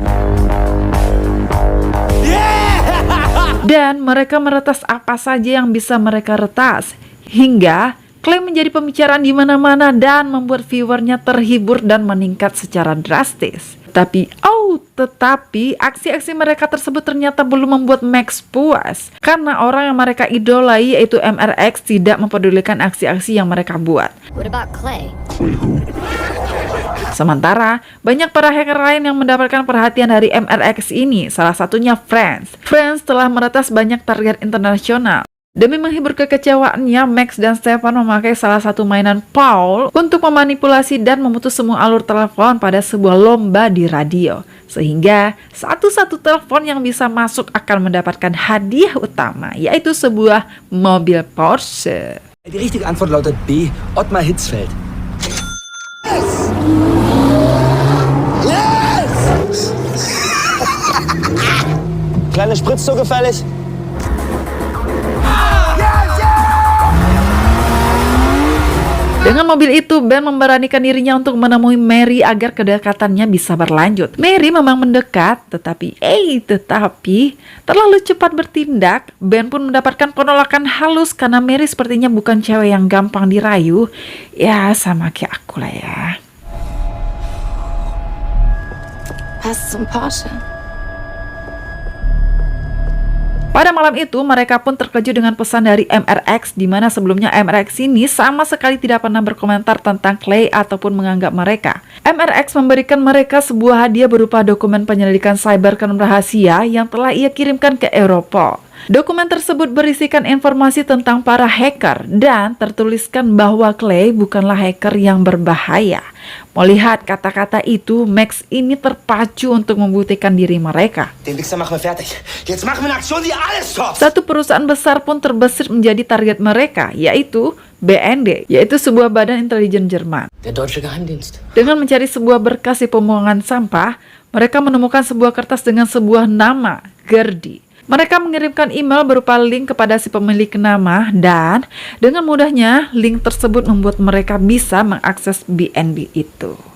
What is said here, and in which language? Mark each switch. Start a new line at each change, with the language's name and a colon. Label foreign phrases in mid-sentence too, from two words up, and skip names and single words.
Indonesian: Dan mereka meretas apa saja yang bisa mereka retas, hingga Clay menjadi pembicaraan di mana-mana dan membuat viewernya terhibur dan meningkat secara drastis. Tetapi aksi-aksi mereka tersebut ternyata belum membuat Max puas, karena orang yang mereka idolai yaitu MRX tidak mempedulikan aksi-aksi yang mereka buat.
English: What about Clay?
Indonesian: Sementara, banyak para hacker lain yang mendapatkan perhatian dari MRX ini, salah satunya Franz. Franz telah meretas banyak target internasional. Demi menghibur kekecewaannya, Max dan Stefan memakai salah satu mainan Paul untuk memanipulasi dan memutus semua alur telepon pada sebuah lomba di radio. Sehingga satu-satu telepon yang bisa masuk akan mendapatkan hadiah utama, yaitu sebuah mobil Porsche.
German: Die richtige Antwort lautet B.
English: Ottmar Hitzfeld. Yes!
German: Kleine Spritze gefällig?
Indonesian: Dengan mobil itu, Ben memberanikan dirinya untuk menemui Mary agar kedekatannya bisa berlanjut. Mary memang mendekat, tetapi terlalu cepat bertindak. Ben pun mendapatkan penolakan halus karena Mary sepertinya bukan cewek yang gampang dirayu. Ya, sama kayak aku lah ya.
German: Passt zum Porsche.
Indonesian: Pada malam itu, mereka pun terkejut dengan pesan dari MRX, di mana sebelumnya MRX ini sama sekali tidak pernah berkomentar tentang Clay ataupun menganggap mereka. MRX memberikan mereka sebuah hadiah berupa dokumen penyelidikan cybercrime rahasia yang telah ia kirimkan ke Europol. Dokumen tersebut berisikan informasi tentang para hacker dan tertuliskan bahwa Clay bukanlah hacker yang berbahaya. Melihat kata-kata itu, Max ini terpacu untuk membuktikan diri mereka.
German: Den Wichser machen wir fertig. Jetzt machen wir eine Aktion, die alles stoppt.
Indonesian: Satu perusahaan besar pun terbesit menjadi target mereka, yaitu BND, yaitu sebuah badan intelijen Jerman.
German: Der deutsche Geheimdienst.
Indonesian: Dengan mencari sebuah berkas di pembuangan sampah, mereka menemukan sebuah kertas dengan sebuah nama, Gerdi. Mereka mengirimkan email berupa link kepada si pemilik nama dan dengan mudahnya link tersebut membuat mereka bisa mengakses BND itu.